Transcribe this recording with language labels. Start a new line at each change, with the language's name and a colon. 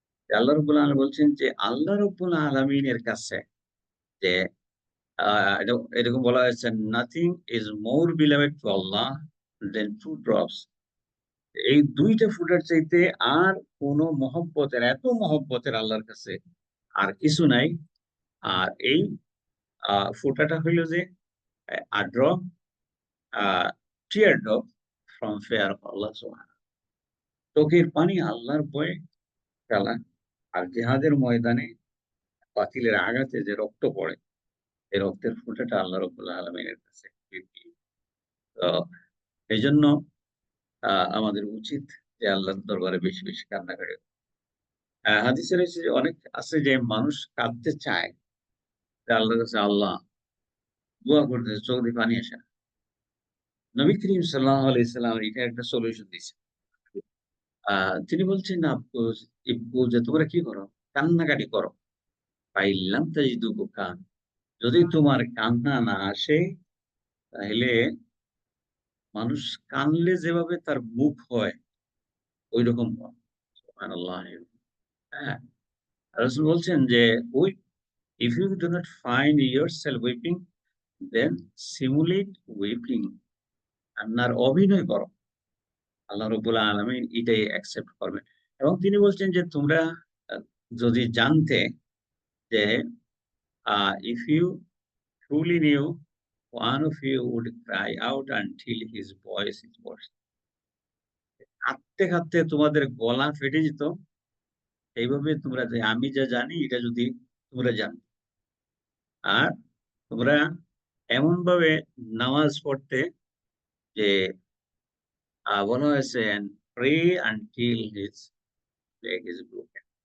Bangla: আল্লাহ রাব্বুল আলামিন বলছেন যে আল্লাহ রাব্বুল আলামিনের কাছে যে আ এরকম বলা হয়েছে,
English: "Nothing is more beloved to Allah than 2 drops."
Bangla: এই ২ টা ফুটার চাইতে আর কোন মহব্বতের, এত মহব্বতের আল্লাহর কাছে আর কিছু নাই। আর এই ফোঁটাটা হইল যে
English: a drop, a tear drop from fear of Allah subhanahu.
Bangla: চোখের পানি আল্লাহর ভয়ে ফেলা। আর জিহাদের ময়দানে বাতিলের আঘাতে যে রক্ত পড়ে, এই রক্তের ফোঁটাটা আল্লাহ রাব্বুল আলামিনের কাছে খুবই প্রিয়। তো এই জন্য আমাদের উচিত যে আল্লাহর দরবারে বেশি বেশি কান্নাকাটি। হাদিসে রয়েছে যে অনেক আছে যে মানুষ কাঁদতে চায় যে আল্লাহর কাছে, আল্লাহ দোয়া করতেছে, চোখ দিয়ে পানি আসে না। নবী করিম সাল্লাল্লাহু আলাইহি সাল্লাম এটা একটা সলিউশন দিয়েছেন। তিনি বলছেন,
Arabic: আফসোস ইবকু,
Bangla: যে তোমরা কি করো? কান্নাকাটি করো।
Arabic: ফাইল্লাম তাজিদু বুকান,
Bangla: যদি তোমার কান্না না আসে তাহলে মানুষ কানলে যেভাবে তার মুখ হয় ঐরকম করো। সুবহানাল্লাহ। হ্যাঁ, রাসূল বলছেন যে ওই,
English: if you do not find yourself weeping, then simulate weeping,
Bangla: কান্নার অভিনয় করো। আল্লাহ রাব্বুল আলামিন এটাই অ্যাকসেপ্ট করবেন। এবং তিনি বলছেন যে তোমরা আ যদি জানতে যে
English: if you truly knew, one of you would cry out until his voice is burst.
Bangla: কাঁদতে, কাঁদতে তোমাদের গলা ফেটে যেত। এইভাবে তোমরা, যে আমি যা জানি এটা যদি তোমরা জানতে। আর তোমরা এমনভাবে নামাজ পড়তে যে বলা হয়েছে,
English: and pray until his leg is broken.